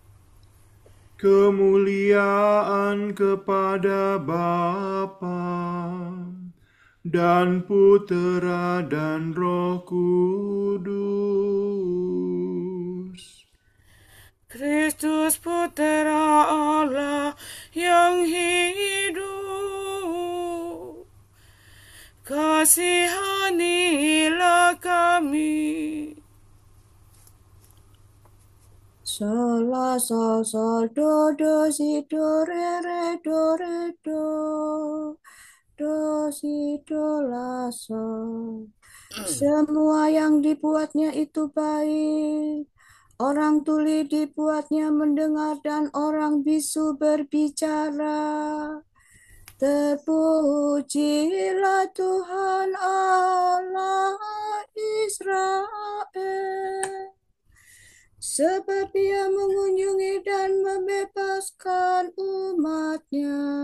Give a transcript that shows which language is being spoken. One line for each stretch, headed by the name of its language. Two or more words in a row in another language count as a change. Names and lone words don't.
Indonesian: kemuliaan kepada Bapa dan Putera dan Roh Kudus. Kristus Putera Allah yang hidup, kasihanilah kami. Sol, sol, sol, do, do, si, do, re, do, do, si, do, la, sol. Semua yang dibuatnya itu baik. Orang tuli dibuatnya mendengar dan orang bisu berbicara. Terpujilah Tuhan Allah Israel, sebab Ia mengunjungi dan membebaskan umat-Nya.